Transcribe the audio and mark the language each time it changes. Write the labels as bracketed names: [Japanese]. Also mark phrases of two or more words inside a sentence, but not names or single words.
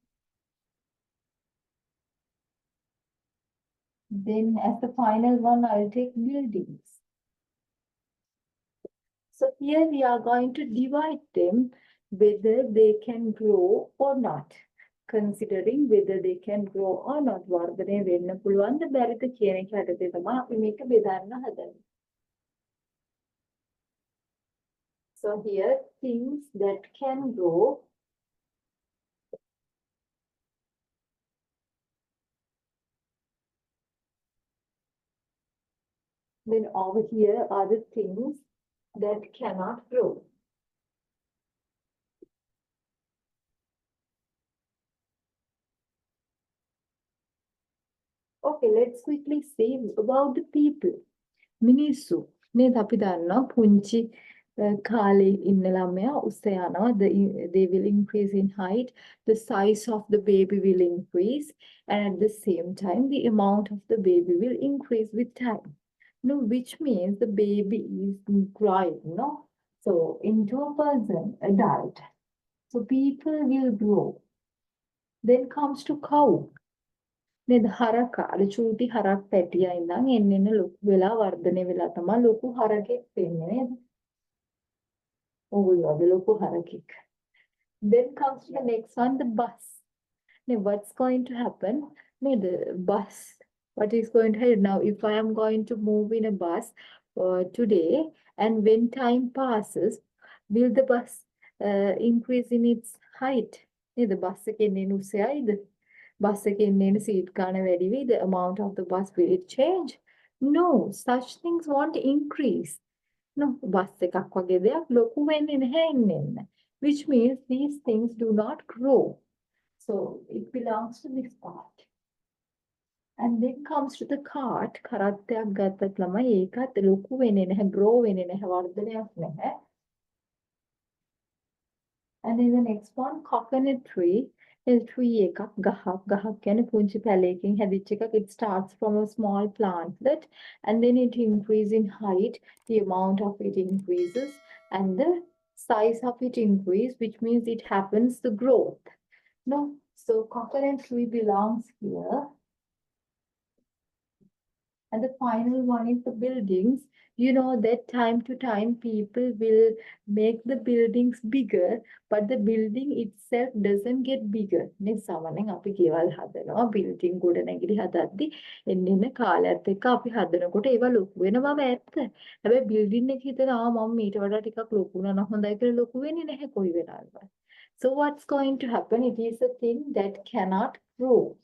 [English] Then as the final one, I'll take buildings. So here we are going to divide them whether they can grow or not. Considering whether they can grow or not. [Sinhala] වර්ධනය වෙන්න පුළුවන්ද බැරිද කියන එක යටතේ තමයි අපි මේක බෙදන්න හදන්නේ. [English] So here things that can grow then over here are the things that cannot grow. Okay, let's quickly see about the people. [Sinhala] මිනිස්සු නේද අපි දන්නවා පුංචි කාලේ ඉන්න ළමයා උස්ස යනවා [English] they will increase in height, the size of the baby will increase, and at the same time the amount of the baby will increase with time. No, which means the baby is growing, no? So into a person, adult. So people will grow. Then comes to cow. [Sinhala] නේද හරක අර චූටි හරක් පැටියා ඉඳන් එන්න ලොකු වෙලා වර්ධනය වෙලා තමයි ලොකු හරකෙක් වෙන්නේ නේද? ඔය වගේ ලොකු හරකෙක්. [English] Then comes to the next one, the bus. Now what's going to happen? The bus. What is going to happen now? If I am going to move in a bus today, and when time passes, will the bus increase in its height? The bus [Sinhala] එකේ bus එකේ seat ගන්න වැඩි වෙයි, [English] the amount of the bus will it change? No, such things won't increase. [Sinhala] No, bus එකක් වගේ දෙයක් ලොකු වෙන්නේ නැහැ එන්න. [English] Which means these things do not grow. So it belongs to this part. And then comes to the cart. [Sinhala] කරත්තයක් ගත්තත් ළමයි ඒකත් ලොකු වෙන්නේ නැහැ, grow වෙන්නේ නැහැ, වර්ධනයක් නැහැ. [English] And then the next one, coconut tree. [Sinhala] tree එකක් ගහක් කියන්නේ පුංචි පැලයකින් හැදිච්ච එකක්. [English] It starts from a small plantlet and then it increases in height. The amount of it increases and the size of it increase, which means it happens the growth. No, so coconut tree belongs here. And the final one is the buildings. You know that time to time people will make the buildings bigger, but the building itself doesn't get bigger. [Sinhala] නේ සාමාන්‍යයෙන් අපි ගෙවල් හදනවා, building ගොඩනැගිලි හදද්දි එන්න කාලයත් එක්ක අපි හදනකොට ඒවා ලොකු වෙනවා ඇත්ත. හැබැයි building එක හිතනවා මම මීට වඩා ටිකක් ලොකු වුණා නම් හොඳයි කියලා ලොකු වෙන්නේ නැහැ කොයි වෙලාවකවත්. [English] So what's going to happen? It is a thing that cannot grow.